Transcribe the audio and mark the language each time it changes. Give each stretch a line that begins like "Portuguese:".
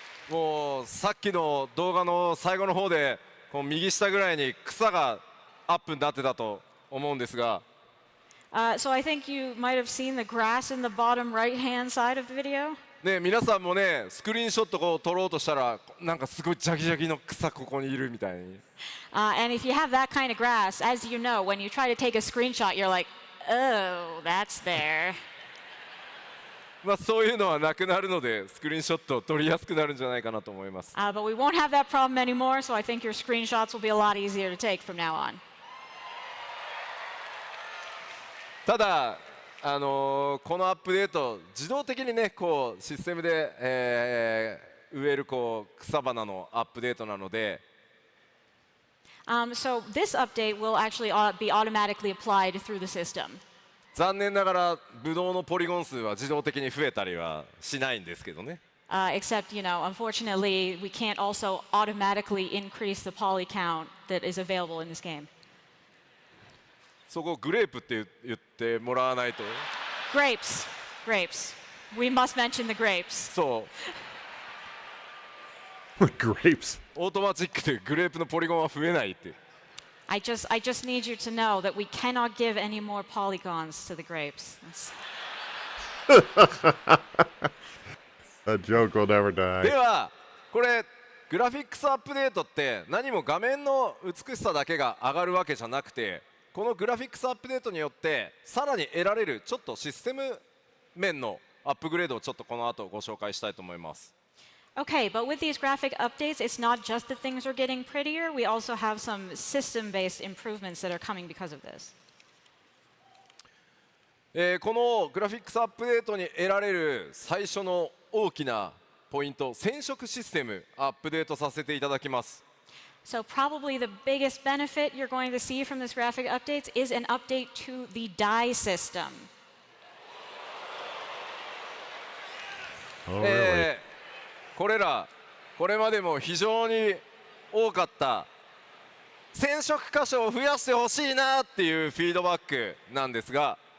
Japanese: もうさっきの動画の最後の方でこう右下ぐらいに草がアップになってたと思うんですが、
English: So I think you might have seen the grass in the bottom right-hand side of the video.
Japanese: ね、皆さんもねスクリーンショットこう撮ろうとしたらなんかすごいジャギジャギの草ここにいるみたいに。
English: And if you have that kind of grass, as you know, when you try to take a screenshot, you're like, oh, that's there.
Japanese: まあそういうのはなくなるのでスクリーンショットを撮りやすくなるんじゃないかなと思います。
English: But we won't have that problem anymore, so I think your screenshots will be a lot easier to take from now on.
Japanese: ただこのアップデート自動的にねこうシステムで、植えるこう草花のアップデートなので。
English: So this update will actually be automatically applied through the system.
Japanese: 残念ながらブドウのポリゴン数は自動的に増えたりはしないんですけどね。
English: Except, unfortunately, we can't also automatically increase the poly count that is available in this game.
Japanese: そこグレープって言ってもらわないと。
English: Grapes. We must mention the grapes.
Japanese: そう。
English: Grapes.
Japanese: オートマチックでグレープのポリゴンは増えないって。
English: I just need you to know that we cannot give any more polygons to the grapes. A joke will never die.
Japanese: ではこれグラフィックスアップデートって何も画面の美しさだけが上がるわけじゃなくて、このグラフィックスアップデートによってさらに得られるちょっとシステム面のアップグレードをちょっとこの後ご紹介したいと思います。
English: Okay, but with these graphic updates, it's not just that things are getting prettier. We also have some system-based improvements that are coming because of this.
Japanese: このグラフィックスアップデートに得られる最初の大きなポイント、染色システムアップデートさせていただきます。
English: So probably the biggest benefit you're going to see from this graphic updates is an update to the dye system. Oh, really?
Japanese: これまでも非常に多かった染色箇所を増やしてほしいなっていうフィードバックなんですが、